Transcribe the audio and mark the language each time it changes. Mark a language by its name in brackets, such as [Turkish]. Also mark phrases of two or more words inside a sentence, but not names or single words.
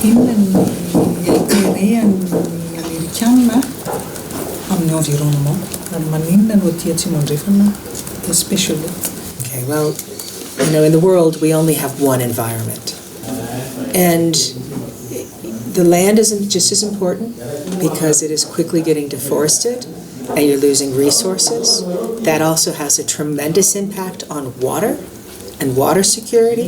[Malagasy] Inona ny intérêt-an'ny Amerikana amin'ny environnement? Ary maninona no aty Atsimo Andrefana especially? [English] Okay, well, in the world we only have one environment. And the land isn't just as important because it is quickly getting deforested and you're losing resources. That also has a tremendous impact on water and water security.